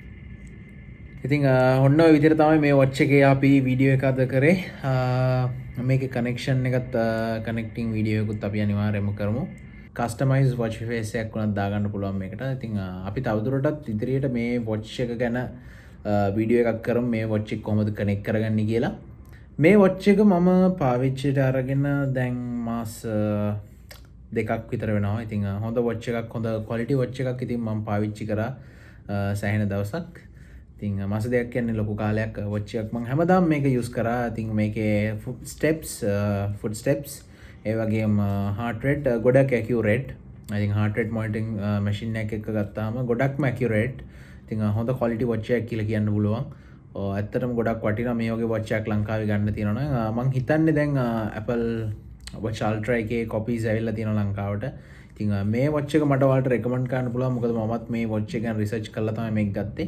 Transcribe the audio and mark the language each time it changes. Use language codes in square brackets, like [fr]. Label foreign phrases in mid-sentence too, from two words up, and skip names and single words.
[si] ඉතින් ඔන්න ඔය විදිහට තමයි මේ watch එකේ අපි වීඩියෝ එකක් අද කරේ මේකේ කනෙක්ෂන් එකත් [en] connecting video [si] එකකුත් අපි අනිවාර්යයෙන්ම කරමු [en] customize watch face [si] එකක් උනත් දාගන්න පුළුවන් මේකට ඉතින් අපි තවදුරටත් ඉදිරියට මේ watch එක ගැන වීඩියෝ එකක් කරමු මේ watch එක කොහොමද කනෙක්ට් කරගන්නේ කියලා මේ watch එක මම පාවිච්චියට අරගෙන දැන් මාස දෙකක් විතර වෙනවා. ඉතින් හොඳ watch එකක් හොඳ [en] quality watch [si] එකක් ඉතින් මම පාවිච්චි කරා සෑහෙන දවසක්. ඉතින් මාස දෙකක් කියන්නේ ලොකු කාලයක් watch එකක් මම හැමදාම මේක use කරා. ඉතින් මේකේ [en] foot steps [si] ඒ වගේම [en] heart rate [si] ගොඩක් accurate. ඉතින් [en] heart rate monitoring machine [si] එකක් එක්ක ගත්තාම ගොඩක්ම accurate. ඉතින් හොඳ [en] quality watch [si] එකක් කියලා කියන්න පුළුවන්. ඇත්තටම ගොඩක් වටිනා මේ වගේ watch එකක් ලංකාවේ ගන්න තියෙනවා මම හිතන්නේ දැන් Apple Watch Ultra එකේ copies ඇවිල්ලා තියෙනවා ලංකාවට. ඉතින් මේ watch එක මට ඔයාලට recommend කරන්න පුළුවන් මොකද මමත් මේ watch එක ගැන research කරලා තමයි මේක ගත්තේ.